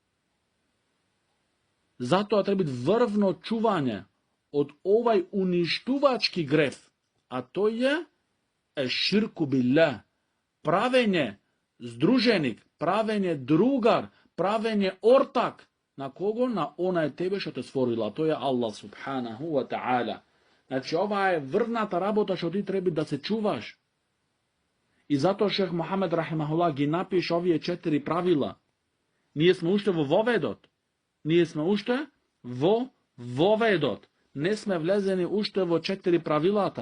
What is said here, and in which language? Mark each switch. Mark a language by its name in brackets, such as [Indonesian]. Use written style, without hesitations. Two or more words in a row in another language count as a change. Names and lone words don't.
[Macedonian] Затоа треба врвно чување од овај уништувачки греф, а тој е [Arabic] شرك بالله, [Macedonian] правење здруженик, правење другар, правење ортак. На кого? На онај тебе што те створила, тој е [Arabic] الله سبحانه وتعالى. [Macedonian] Значи, ова е врвната работа што ти треба да се чуваш. И затоа шех Мухамед рахимахуллах ги напише овие 4 правила. Ние сме уште во воведот. Не сме влезени уште во 4 правилата.